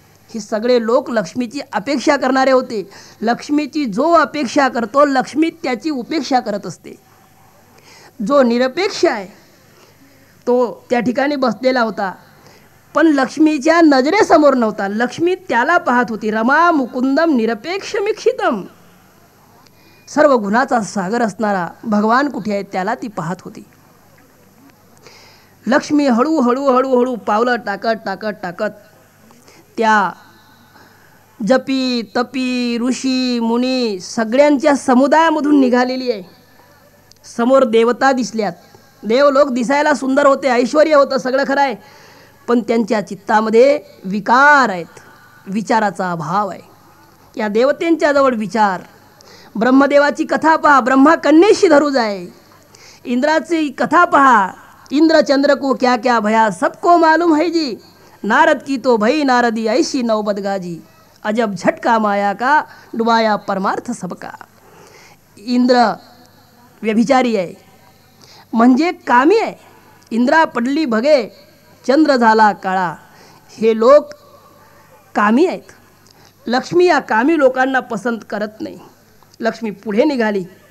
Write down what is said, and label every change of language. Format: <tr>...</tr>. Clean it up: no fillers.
<mr>हे सगळे लोक लक्ष्मीची अपेक्षा करणारे होते. लक्ष्मीची जो अपेक्षा करतो लक्ष्मी त्याची उपेक्षा करत असते. जो निरपेक्ष आहे तो त्या ठिकाणी बसलेला होता, पण लक्ष्मीच्या नजरेसमोर नव्हता. लक्ष्मी त्याला पाहत होती.</mr> <sa>रमा मुकुंदम निरपेक्षमीक्षितम.</sa> <mr>सर्व गुणाचा सागर असणारा भगवान कुठे आहे त्याला ती पाहत होती. लक्ष्मी हळूहळू हळूहळू पावलं टाकत टाकत टाकत त्या जपी तपी ऋषी मुनी सगळ्यांच्या समुदायामधून निघालेली आहे. समोर देवता दिसल्यात. देवलोक दिसायला सुंदर होते, ऐश्वर्य होतं, सगळं खरं आहे, पण त्यांच्या चित्तामध्ये विकार आहेत, विचाराचा अभाव आहे. या देवतेंच्या जवळ विचार. ब्रह्मदेवाची कथा पहा, ब्रह्मा कन्येशी धरू जाए. इंद्राची कथा पहा,</mr> <hi>इंद्र चंद्र को क्या क्या भया सबको मालूम है जी. नारद की तो भई नारदी ऐसी नौबत गाजी. अजब झटका माया का डुबाया परमार्थ सबका.</hi> <mr>इंद्र व्यभिचारी आहे, म्हणजे कामी आहे. इंद्रा पडली भगे चंद्र झाला काळा. हे लोक कामी आहेत. लक्ष्मी या कामी लोकांना पसंत करत नाही. लक्ष्मी पुढे निघाली.</mr>